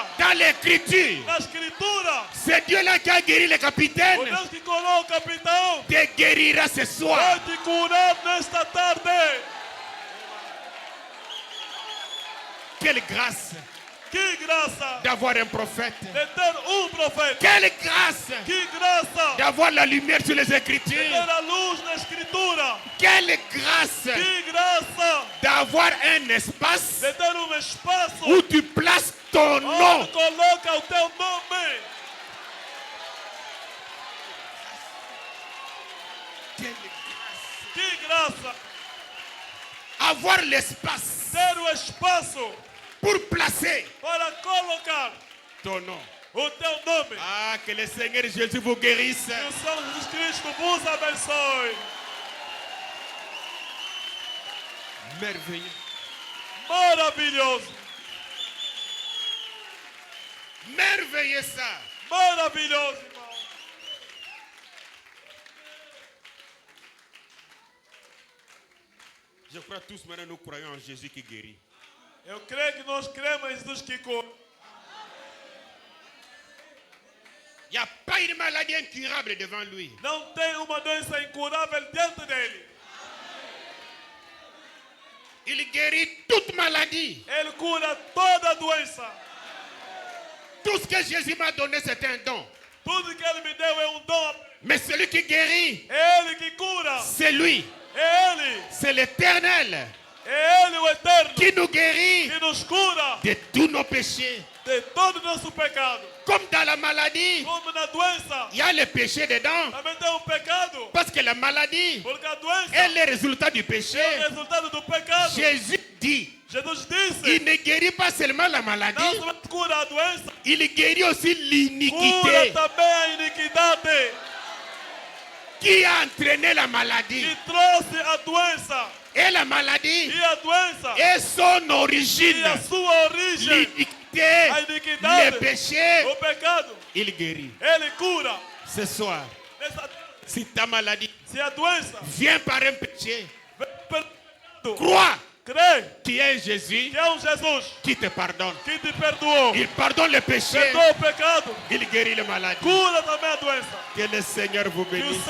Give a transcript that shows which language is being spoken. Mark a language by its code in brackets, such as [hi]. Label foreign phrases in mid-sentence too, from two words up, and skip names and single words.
[fr] dans l'écriture. [pt] na Escritura. [fr] C'est Dieu-là qui a guéri le [pt] O [fr] capitaine. [pt] Deus que curou o capitão [fr] Te guérira ce soir. [pt] vai te curar nesta tarde. [fr] Quelle grâce [pt] Que graça [fr] d'avoir un prophète. [pt] de ter profeta. [fr] Quelle grâce [pt] Que graça [fr] d'avoir la lumière sur les [pt] de [fr] Écritures. [pt] ter a luz na Escritura. [fr] Quelle grâce [pt] Que graça [fr] d'avoir un espace [pt] de ter espaço [fr] où tu places ton nom. [pt] onde coloca o teu nome. [fr] Quelle grâce. [pt] Que graça [fr] Avoir l'espace [pt] ter o espaço [fr] pour placer [pt] para colocar [fr] ton nom. [pt] o teu nome. [fr] Ah, que le Seigneur Jésus vous guérisse. [pt] Que o Senhor Jesus Cristo vos abençoe. [fr] Merveilleux. [pt] Maravilhoso. [fr] Merveilleux ça. [pt] Maravilhoso, irmão. [fr] Je crois tous maintenant nous croyons en Jésus qui guérit. [pt] Eu creio que nós cremos em Jesus que cura. [fr] Il n'y a pas une maladie incurable devant lui. [pt] Não tem uma doença incurável diante dele. [fr] Il guérit toute maladie. [pt] Ele cura toda doença. [fr] Tout ce que Jésus m'a donné, c'est un don. [pt] Tudo que ele me deu é dom. [fr] Mais celui qui guérit, [pt] É ele que cura. [fr] c'est lui. [pt] É ele. [fr] C'est l'Éternel [pt] É ele o eterno [fr] qui nous guérit [pt] que nos cura [fr] de tous nos péchés. [pt] de todo o nosso pecado. [fr] Comme dans la maladie, [pt] Como na doença, [fr] il y a le péché dedans. [pt] também tem pecado. [fr] Parce que la maladie [pt] Porque a doença [fr] est le résultat du péché. [pt] é o resultado do pecado. [fr] Jésus dit, [pt] Jesus [fr] il [pt] disse, [fr] ne guérit pas seulement la [pt] não [fr] maladie, [pt] somente cura a doença, [fr] il guérit aussi [pt] cura [fr] l'iniquité [pt] também a iniquidade [fr] qui a entraîné la maladie. [pt] que trouxe a doença. [fr] Et la maladie [pt] E a doença [fr] est son [pt] e [fr] origine. [pt] a sua origem, [fr] L'iniquité, [pt] a iniquidade, [fr] le péché, [pt] o pecado, [fr] il guérit. [pt] ele cura. [fr] Ce soir, [pt] Nessa, [fr] si ta maladie [pt] se a doença [fr] vient par un péché, [pt] vem pelo pecado, [fr] crois [pt] crê [fr] qu'il y a un Jésus [pt] que é Jesus [fr] qui te pardonne. [pt] que te perdoou, [fr] Il pardonne le péché, [pt] perdoa o pecado, [fr] il guérit la maladie. [pt] cura também a doença. [fr] Que le Seigneur vous [pt] Que o [fr] bénisse.